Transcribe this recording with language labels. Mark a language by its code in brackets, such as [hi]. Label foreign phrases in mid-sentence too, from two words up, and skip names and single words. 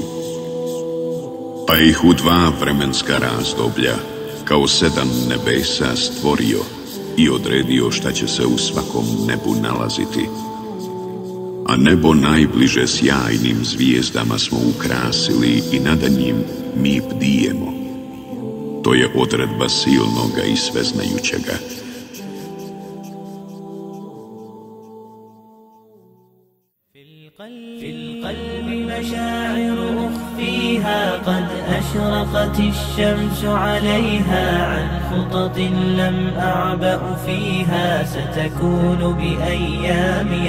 [bs] Pa ih u 2 vremenska razdoblja kao 7 nebesa stvorio i odredio šta će se u svakom nebu nalaziti. A nebo najbliže sjajnim zvijezdama smo ukrasili i nad njim mi bdijemo. To je odredba silnoga i sveznajućega. [ar] قد أشرقت الشمس عليها عن خطط لم أعبأ فيها ستكون بأيامي